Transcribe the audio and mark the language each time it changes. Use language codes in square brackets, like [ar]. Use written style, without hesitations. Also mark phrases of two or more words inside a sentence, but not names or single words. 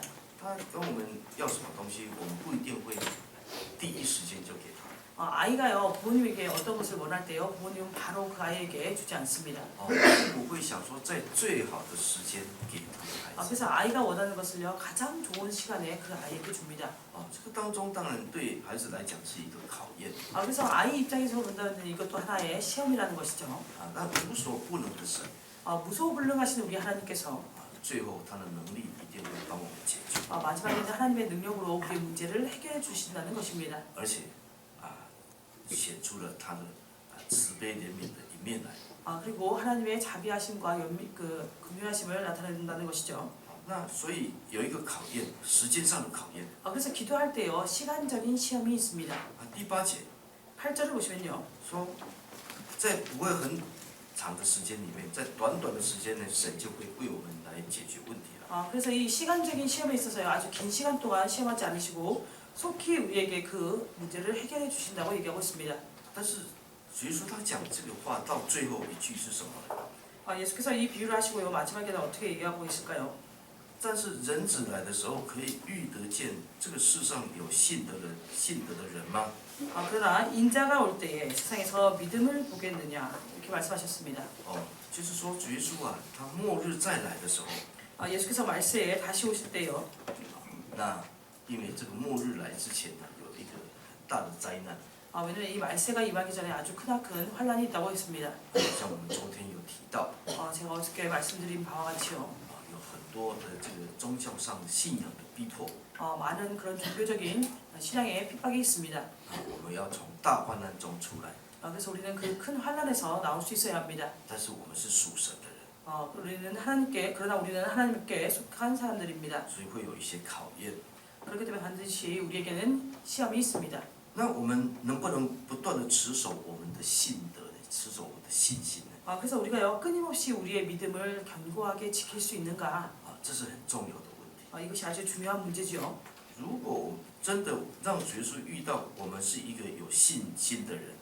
[zh] 他跟我们要什么东西，我们不一定会第一时间就给他。 [ko] 아이가요, 부모님에게 어떤 것을 원할 때요, 부모님은 바로 그 아이에게 주지 않습니다. [zh] 父母会想说，在最好的时间给他的孩子。 [ko] 그래서 아이가 원하는 것을요, 가장 좋은 시간에 그 아이에게 줍니다. [zh] 这个当中当然对孩子来讲是一个考验。 [ko] 그래서 아이 입장에서 본다면 이것도 하나의 시험이라는 것이죠. [zh] 那无所不能的神， [ko] 무소불능하신 우리 하나님께서 [zh] 最后他的能力一定会帮我们解决。 [ko] 마지막에는 하나님의 능력으로 우리의 문제를 해결해 주신다는 것입니다. [zh] 而且显出了他的慈悲怜悯的一面来。 [ko] 그리고 하나님의 자비하심과 긍휼하심을 나타낸다는 것이죠. [zh] 那所以有一个考验，时间上的考验。 [ko] 그래서 기도할 때요, 시간적인 시험이 있습니다. [zh] 第8节 [ko] 8절을 보시면요. [zh] 说，在不会很长的时间里面，在短短的时间内，神就会为我们来解决问题了。 [ko] 그래서 이 시간적인 시험에 있어서요, 아주 긴 시간 동안 시험하지 않으시고 속히 우리에게 그 문제를 해결해 주신다고 얘기하고 있습니다. [zh] 但是，所以说他讲这个话到最后一句是什么呢？ [ko] 예수께서 이 비유를 하시고요, 마지막에는 어떻게 얘기하고 계실까요? [zh] 但是人子来的时候，可以遇得见这个世上有信德的人吗？ [ko] 그러나 인자가 올 때에 세상에서 믿음을 보겠느냐 이렇게 말씀하셨습니다. [zh] 就是说主耶稣他末日再来的时候， [ko] 예수께서 말세에 다시 오실 때요. [zh] 那因为这个末日来之前呢，有一个很大的灾难。 [ko] 왜냐면 이 말세가 임하기 전에 아주 크나큰 환란이 있다고 했습니다. [zh] 像我们昨天有提到， [ko] 제가 어저께 말씀드린 바와 같이요. [zh] 有很多的这个宗教上的信仰的逼迫。 [ko] 많은 그런 종교적인 신앙의 핍박이 있습니다. [zh] 我们要从大患难中出来。 [ko] 그래서 우리는 그 큰 환란에서 나올 수 있어야 합니다. [zh] 但是我们是属神的人， [ko] 그러나 우리는 하나님께 속한 사람들입니다. [zh] 所以会有一些考验。 [ko] 그렇기 때문에 반드시 우리에게는 시험이 있습니다. [zh] 那我们能不能不断的持守我们的信德呢？持守我们的信心呢？ [ko] 그래서 우리가요, 끊임없이 우리의 믿음을 견고하게 지킬 수 있는가? [zh] 这是很重要的问题。 [ko] 이것이 아주 중요한 문제죠. [zh] 如果真的让耶稣遇到我们是一个有信心的人，